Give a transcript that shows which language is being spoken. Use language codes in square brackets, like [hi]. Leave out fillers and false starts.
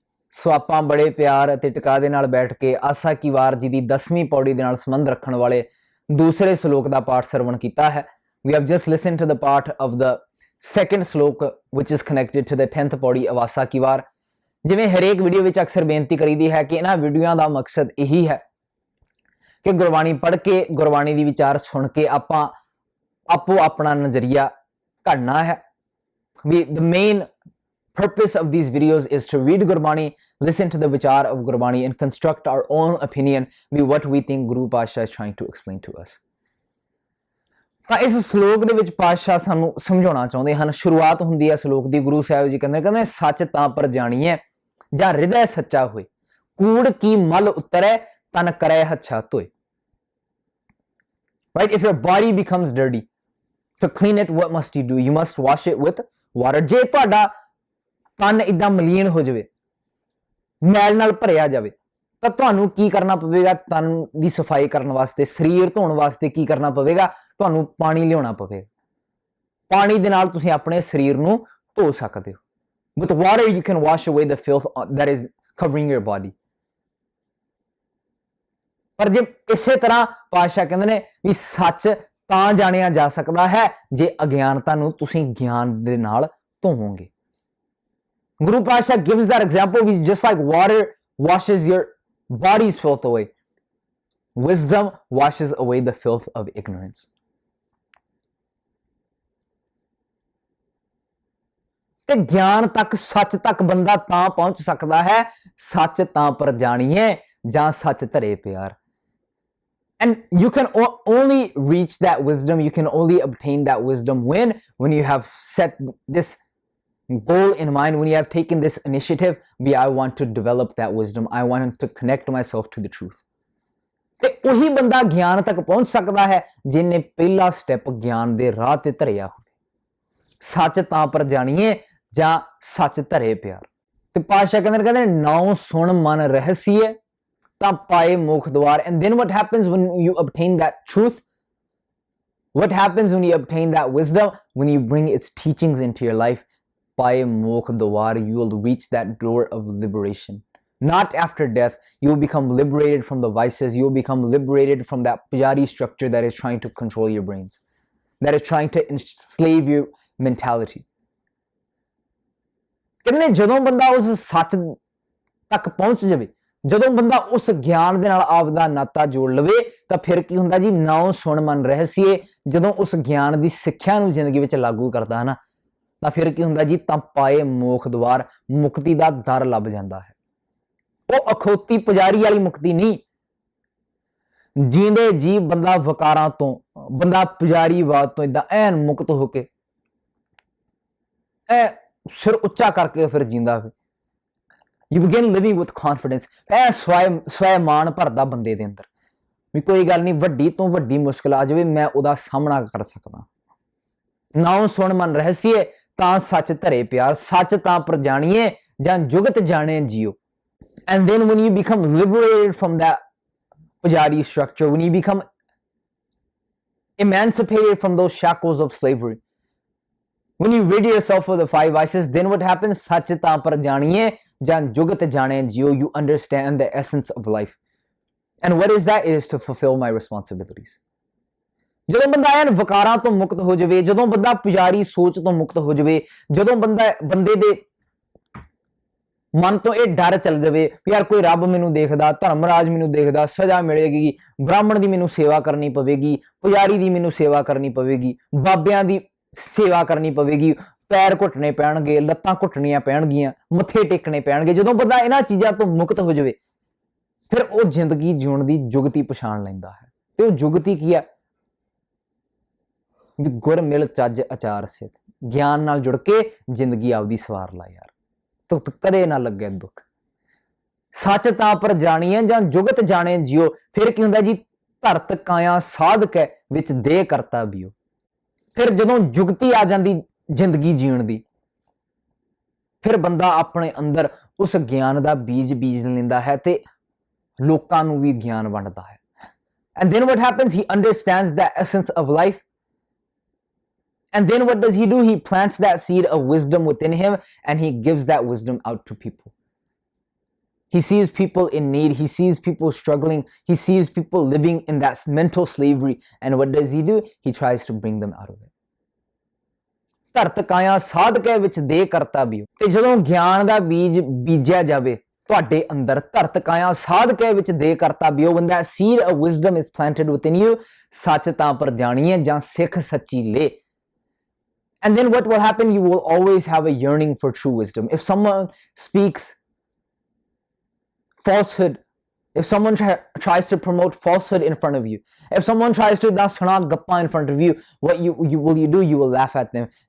[pa] ਸੋ ਆਪਾਂ ਬੜੇ ਪਿਆਰ ਅਤੇ ਟਿਕਾ ਦੇ ਨਾਲ ਬੈਠ ਕੇ ਆਸਾ ਕੀ ਵਾਰ ਜੀ ਦੀ 10ਵੀਂ ਪੌੜੀ ਦੇ ਨਾਲ ਸੰਬੰਧ ਰੱਖਣ ਵਾਲੇ ਦੂਸਰੇ ਸ਼ਲੋਕ ਦਾ ਪਾਠ ਸਰਵਣ ਕੀਤਾ ਹੈ। [en] We have just listened to the part of the second shlok which is connected to the 10th pauri of Asa ki Var. [pa] ਜਿਵੇਂ ਹਰੇਕ ਵੀਡੀਓ ਵਿੱਚ ਅਕਸਰ ਬੇਨਤੀ ਕਰੀਦੀ ਹੈ ਕਿ ਇਹਨਾਂ ਵੀਡੀਓਆਂ ਦਾ ਮਕਸਦ ਇਹੀ ਹੈ ਕਿ ਗੁਰਬਾਣੀ ਪੜ੍ਹ ਕੇ, ਗੁਰਬਾਣੀ ਦੀ ਵਿਚਾਰ ਸੁਣ ਕੇ ਆਪਾਂ ਆਪੋ ਆਪਣਾ ਨਜ਼ਰੀਆ ਘੜਨਾ ਹੈ। [en] The main purpose of these videos is to read Gurbani, listen to the vichar of Gurbani and construct our own opinion with what we think Guru Pasha is trying to explain to us. [pa] ਤਾਂ ਇਸ ਸ਼ਲੋਕ ਦੇ ਵਿੱਚ ਪਾਤਸ਼ਾਹ ਸਾਨੂੰ ਸਮਝਾਉਣਾ ਚਾਹੁੰਦੇ ਹਨ। ਸ਼ੁਰੂਆਤ ਹੁੰਦੀ ਹੈ ਸ਼ਲੋਕ ਦੀ, ਗੁਰੂ ਸਾਹਿਬ ਜੀ ਕਹਿੰਦੇ ਸੱਚ ਤਾਂ ਪਰ ਜਾਣੀਐ ਜਾਂ ਹਿਰਦੈ ਸੱਚਾ ਹੋਏ, ਕੂੜ ਕੀ ਮਲ ਉਤਰੈ ਤਨ ਕਰੈ ਹੱਛਾ ਧੋਏ। [en] Right? If your body becomes dirty, to clean it, what must you do? You must wash it with water. [pa] ਜੇ ਤੁਹਾਡਾ ਤਨ ਇਦਾਂ ਮਲੀਨ ਹੋ ਜਾਵੇ, ਮੈਲ ਨਾਲ ਭਰਿਆ ਜਾਵੇ, ਤਾਂ ਤੁਹਾਨੂੰ ਕੀ ਕਰਨਾ ਪਵੇਗਾ? ਤਨ ਦੀ ਸਫਾਈ ਕਰਨ ਵਾਸਤੇ, ਸਰੀਰ ਧੋਣ ਵਾਸਤੇ ਕੀ ਕਰਨਾ ਪਵੇਗਾ? ਤੁਹਾਨੂੰ ਪਾਣੀ ਲਿਆਉਣਾ ਪਵੇਗਾ। ਪਾਣੀ ਦੇ ਨਾਲ ਤੁਸੀਂ ਆਪਣੇ ਸਰੀਰ ਨੂੰ ਧੋ ਸਕਦੇ ਹੋ। [en] With water you can wash away the filth that is covering your body. [pa] ਪਰ ਜੇ ਇਸੇ ਤਰ੍ਹਾਂ ਪਾਤਸ਼ਾਹ ਕਹਿੰਦੇ ਨੇ ਵੀ ਸੱਚ ਤਾਂ ਜਾਣਿਆ ਜਾ ਸਕਦਾ ਹੈ ਜੇ ਅਗਿਆਨਤਾ ਨੂੰ ਤੁਸੀਂ ਗਿਆਨ ਦੇ ਨਾਲ ਧੋਵੋਗੇ। [en] Guru Pasha gives that example, which just like water washes your body's filth away, wisdom washes away the filth of ignorance. [pa] ਤੇ ਗਿਆਨ ਤੱਕ, ਸੱਚ ਤੱਕ ਬੰਦਾ ਤਾਂ ਪਹੁੰਚ ਸਕਦਾ ਹੈ, ਸੱਚ ਤਾਂ ਪਰ ਜਾਣੀਏ ਜਾਂ ਸੱਚ ਧਰੇ ਪਿਆਰ। [en] And you can only reach that wisdom, you can only obtain that wisdom when you have set this goal in mind, when you have taken this initiative, I want to develop that wisdom, I want to connect myself to the truth. [pa] ਤੇ ਉਹੀ ਬੰਦਾ ਗਿਆਨ ਤੱਕ ਪਹੁੰਚ ਸਕਦਾ ਹੈ ਜਿਹਨੇ ਪਹਿਲਾ ਸਟੈਪ ਗਿਆਨ ਦੇ ਰਾਹ ਤੇ ਧਰਿਆ ਹੋਵੇ। ਸੱਚ ਤਾਂ ਪਰ ਜਾਣੀਏ ਜਾਂ ਸੱਚ ਧਰੇ ਪਿਆਰ। ਤੇ ਪਾਤਸ਼ਾਹ ਕਹਿੰਦੇ ਨਾਉ ਸੁਣ ਮਨ ਰਹਿਸੀਏ ਤਾਂ ਪਾਏ ਮੁਖ ਦੁਆਰ। [en] And then what happens when you obtain that truth? What happens when you obtain that wisdom? When you bring its teachings into your life, [pa] paye mokh dwar, [en] you will reach that door of liberation. Not after death. You will become liberated from the vices. You will become liberated from that pujari structure that is trying to control your brains, that is trying to enslave your mentality. [pa] ਕਹਿੰਦੇ ਜਦੋਂ ਬੰਦਾ ਉਸ ਸੱਚ ਤੱਕ ਪਹੁੰਚ ਜਾਵੇ, ਜਦੋਂ ਬੰਦਾ ਉਸ ਗਿਆਨ ਦੇ ਨਾਲ ਆਪ ਦਾ ਨਾਤਾ ਜੋੜ ਲਵੇ, ਤਾਂ ਫਿਰ ਕੀ ਹੁੰਦਾ ਜੀ? ਨਾਉ ਸੁਣ ਮਨ ਰਹਿਸੀਏ। ਜਦੋਂ ਉਸ ਗਿਆਨ ਦੀ ਸਿੱਖਿਆ ਨੂੰ ਜ਼ਿੰਦਗੀ ਵਿੱਚ ਲਾਗੂ ਕਰਦਾ ਹੈ ਨਾ, ਤਾਂ ਫਿਰ ਕੀ ਹੁੰਦਾ ਜੀ? ਤਾਂ ਪਾਏ ਮੋਖ ਦੁਆਰ, ਮੁਕਤੀ ਦਾ ਦਰ ਲੱਭ ਜਾਂਦਾ ਹੈ। ਉਹ ਅਖੌਤੀ ਪੁਜਾਰੀ ਵਾਲੀ ਮੁਕਤੀ ਨਹੀਂ, ਜੀਂਦੇ ਜੀ ਬੰਦਾ ਵਕਾਰਾਂ ਤੋਂ, ਬੰਦਾ ਪੁਜਾਰੀਵਾਦ ਤੋਂ ਇਦਾਂ ਐਨ ਮੁਕਤ ਹੋ ਕੇ ਐ ਸਿਰ ਉੱਚਾ ਕਰਕੇ ਫਿਰ ਜੀਂਦਾ ਫਿਰ। [en] You begin living with confidence। [pa] ਐ ਸਵੈਮਾਨ ਭਰਦਾ ਬੰਦੇ ਦੇ ਅੰਦਰ ਵੀ ਕੋਈ ਗੱਲ ਨਹੀਂ, ਵੱਡੀ ਤੋਂ ਵੱਡੀ ਮੁਸ਼ਕਿਲ ਆ ਜਾਵੇ ਮੈਂ ਉਹਦਾ ਸਾਹਮਣਾ ਕਰ ਸਕਦਾ। ਨਾਉ ਸੁਣ ਮਨ ਰਹੱਸੀਏ ਤਾਂ ਸੱਚ ਧਰੇ ਪਿਆਰ, ਸੱਚ ਤਾਂ ਪਰ ਜਾਣੀਏ ਜਾਂ ਜੁਗਤ ਜਾਣੇ ਜਿਓ। [en] And then when you become liberated from that pujari structure, when you become emancipated from those shackles of slavery, when you rid yourself of the five vices, then what happens? [pa] Sach ta par janiye jan jugat jane jiyo. [en] You understand the essence of life. And what is that? It is to fulfill my responsibilities. [pa] ਜਦੋਂ ਬੰਦਾ ਐਨ ਵਕਾਰਾਂ ਤੋਂ ਮੁਕਤ ਹੋ ਜਾਵੇ, ਜਦੋਂ ਬੰਦਾ ਪੁਜਾਰੀ ਸੋਚ ਤੋਂ ਮੁਕਤ ਹੋ ਜਾਵੇ, ਜਦੋਂ ਬੰਦੇ ਦੇ ਮਨ ਤੋਂ ਇਹ ਡਰ ਚੱਲ ਜਾਵੇ ਵੀ ਯਾਰ ਕੋਈ ਰੱਬ ਮੈਨੂੰ ਦੇਖਦਾ, ਧਰਮਰਾਜ ਮੈਨੂੰ ਦੇਖਦਾ, ਸਜ਼ਾ ਮਿਲੇਗੀ, ਬ੍ਰਾਹਮਣ ਦੀ ਮੈਨੂੰ ਸੇਵਾ ਕਰਨੀ ਪਵੇਗੀ, ਪੁਜਾਰੀ ਦੀ ਮੈਨੂੰ ਸੇਵਾ ਕਰਨੀ ਪਵੇਗੀ, ਬਾਬਿਆਂ ਦੀ ਸੇਵਾ ਕਰਨੀ ਪਵੇਗੀ, ਪੈਰ ਘੁੱਟਣੇ ਪੈਣਗੇ, ਲੱਤਾਂ ਘੁੱਟਣੀਆਂ ਪੈਣਗੀਆਂ, ਮੱਥੇ ਟੇਕਣੇ ਪੈਣਗੇ। ਜਦੋਂ ਬੰਦਾ ਇਹਨਾਂ ਚੀਜ਼ਾਂ ਤੋਂ ਮੁਕਤ ਹੋ ਜਾਵੇ ਫਿਰ ਉਹ ਜ਼ਿੰਦਗੀ ਜਿਉਣ ਦੀ ਜੁਗਤੀ ਪਛਾਣ ਲੈਂਦਾ ਹੈ। ਤੇ ਉਹ ਜੁਗਤੀ ਕੀ ਹੈ? ਵੀ ਗੁਰ ਮਿਲ ਚੱਜ ਅਚਾਰ ਸਿੱਖ, ਗਿਆਨ ਨਾਲ ਜੁੜ ਕੇ ਜ਼ਿੰਦਗੀ ਆਪਦੀ ਸਵਾਰ ਲਾ ਯਾਰ, ਤੂੰ ਕਦੇ ਨਾ ਲੱਗੇ ਦੁੱਖ। ਸੱਚ ਤਾਂ ਪਰ ਜਾਣੀਏ ਜਾਂ ਜੁਗਤ ਜਾਣੇ ਜਿਓ। ਫਿਰ ਕੀ ਹੁੰਦਾ ਜੀ? ਧਰਤ ਕਾਇਆ ਸਾਧਕ ਵਿੱਚ ਦੇ ਕਰਤਾ ਬਿਓ। ਫਿਰ ਜਦੋਂ ਜੁਗਤੀ ਆ ਜਾਂਦੀ ਜ਼ਿੰਦਗੀ ਜੀਣ ਦੀ, ਫਿਰ ਬੰਦਾ ਆਪਣੇ ਅੰਦਰ ਉਸ ਗਿਆਨ ਦਾ ਬੀਜ ਲੈਂਦਾ ਹੈ ਤੇ ਲੋਕਾਂ ਨੂੰ ਵੀ ਗਿਆਨ ਵੰਡਦਾ ਹੈ। [en] And then what happens? He understands the essence of life. And then what does he do? He plants that seed of wisdom within him and he gives that wisdom out to people. He sees people in need. He sees people struggling. He sees people living in that mental slavery. And what does he do? He tries to bring them out of it. [pa] ਧਰਤ ਕਾਇਆ ਸਾਧਕੇ ਵਿੱਚ ਦੇ ਕਰਤਾ ਬਿਓ। ਤੇ ਜਦੋਂ ਗਿਆਨ ਦਾ ਬੀਜ ਬੀਜਿਆ ਜਾਵੇ ਤੁਹਾਡੇ ਅੰਦਰ, ਧਰਤ ਕਾਇਆ ਸਾਧਕੇ ਵਿੱਚ ਦੇ ਕਰਤਾ ਬਿਓ, [en] when that seed of wisdom is planted within you, [pa] ਸੱਚ ਤਾਂ ਪਰ ਜਾਣੀਏ ਜਾਂ ਸਿੱਖ ਸੱਚੀ ਲੈ। [en] And then what will happen? You will always have a yearning for true wisdom. If someone speaks falsehood, if someone tries to promote falsehood in front of you, if someone tries to [pa] dasna gappa [en] in front of you, what will you do? You will laugh at them.